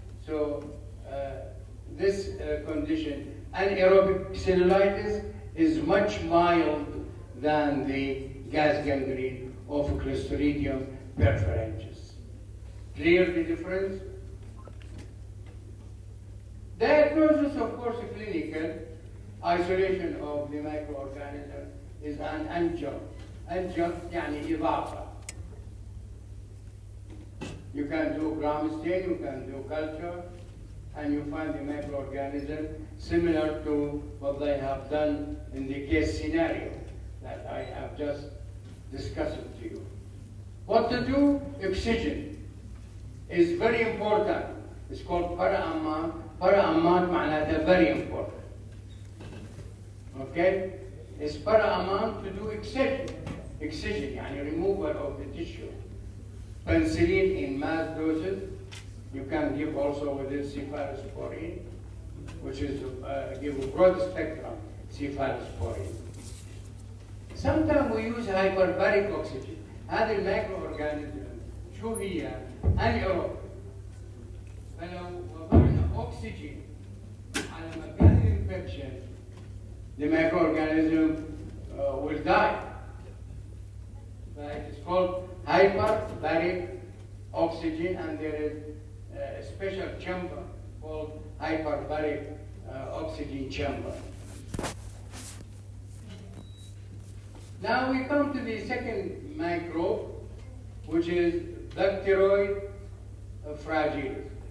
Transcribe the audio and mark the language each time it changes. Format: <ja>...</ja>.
<en>So this condition, anaerobic cellulitis, is much mild than the gas gangrene of Clostridium perfringens. Clear the difference? Diagnosis, of course, clinical isolation of the microorganism is an adjunct.</en> <ar>Adjunct يعني إضافة.</ar> <en>You can do gram stain, you can do culture, and you find the microorganism similar to what they have done in the case scenario that I have just discussed to you. What to do? Excision is very important. It's called para-amman. Para-amman معناتها very important. Okay? It's para-amman to do excision. Excision, يعني removal of the tissue. Penicillin in mass doses. You can give also within cephalosporin, which is give a broad spectrum cephalosporin. Sometimes we use hyperbaric oxygen.</en> <ar>هذه الميكروأورجانيزم شو هي؟ anaerobic. فلو وضعنا أكسجين على مكان الانفكشن,</ar> <en>the microorganism will die. It is called hyperbaric oxygen, and there is a special chamber called hyperbaric oxygen chamber. Now we come to the second microbe, which is Bacteroid fragilis.</en>